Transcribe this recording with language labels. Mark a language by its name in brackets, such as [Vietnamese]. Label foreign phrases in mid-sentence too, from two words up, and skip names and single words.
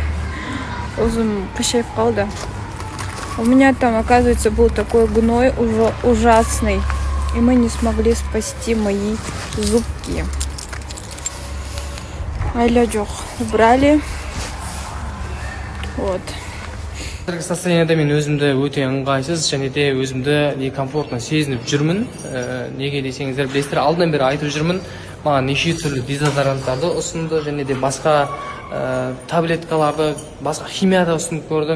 [Russian] У меня там, оказывается, был такой гной ужасный, и мы не смогли спасти мои зубки. Айлядёх убрали. Вот. [Kazakh] Қазіргі состояниеде мен өзімді өте ыңғайсыз және де өзімді некомфортно сезініп жүрмін. Неге десеңіздер, білесіздер, алдынан бері айтып жүрмін. Маған неше түрлі дезодоранттарды ұсынды және де басқа таблеткаларды, басқа химияда ұсынып көрді.